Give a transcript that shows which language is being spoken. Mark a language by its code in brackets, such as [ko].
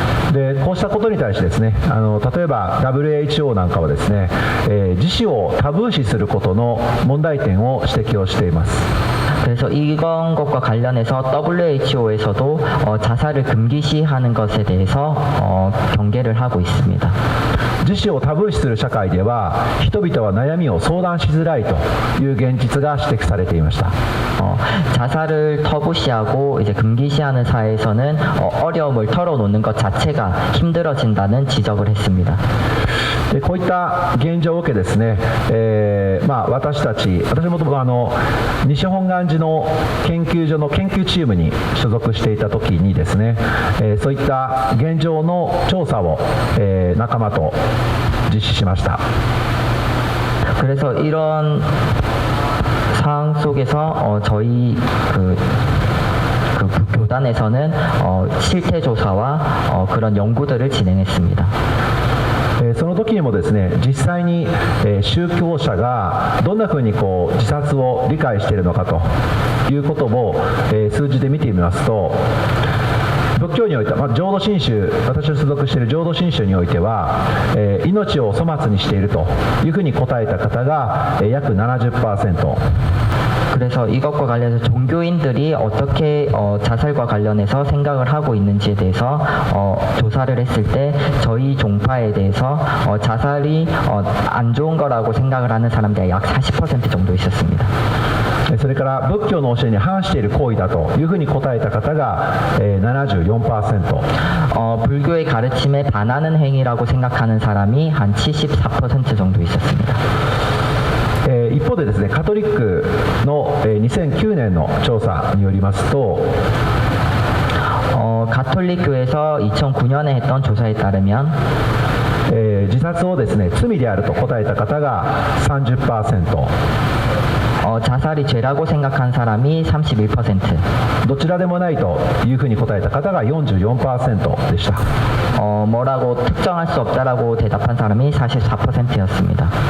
[ja] でこうしたことに対してですね、例えば WHO なんかはですね、自死をタブー視することの問題点を指摘をしています。 [ko] 그래서 이런 것과 관련해서 WHO에서도 자살을 금기시하는 것에 대해서 경계를 하고 있습니다. [ja] 自死をタブー視する社会では人々は悩みを相談しづらいという現実が指摘されていました。 [ko] 자살을 터부시하고 이제 금기시하는 사회에서는 어려움을 털어놓는 것 자체가 힘들어진다는 지적을 했습니다. [ja] こういった現状を受けですね、私も西本願寺の研究所の研究チームに所属していた時にですね、そういった現状の調査を、仲間と実施しました。 [ko] 그래서 이런 상황 속에서 저희 그 교단에서는 실태 조사와 그런 연구들을 진행했습니다. [ja] その時にもですね、実際に、宗教者がどんなふうに自殺を理解しているのかということを、数字で見てみますと、仏教においては、浄土真宗、私の所属している浄土真宗においては、命を粗末にしているというふうに答えた方が、約 70%。 [ko] 그래서 이것과 관련해서 종교인들이 어떻게 자살과 관련해서 생각을 하고 있는지에 대해서 조사를 했을 때 저희 종파에 대해서 자살이 안 좋은 거라고 생각을 하는 사람들이 약 40% 정도 있었습니다. [ja] それから仏教の教えに反している行為だというふうに答えた方が 74%。 [ko] 불교의 가르침에 반하는 행위라고 생각하는 사람이 한 74% 정도 있었습니다. [ja] 一方でですね、カトリックの2009年の調査によりますと、 [ko] 가톨릭 교에서 2009년에 했던 조사에 따르면 [ja] 自殺をですね罪であると答えた方が 30%。 [ko] 자살이 죄라고 생각한 사람이 31%。 [ja] どちらでもないというふうに答えた方が 44% でした。 [ko] 뭐라고 특정할 수 없다라고 대답한 사람이 44%였습니다.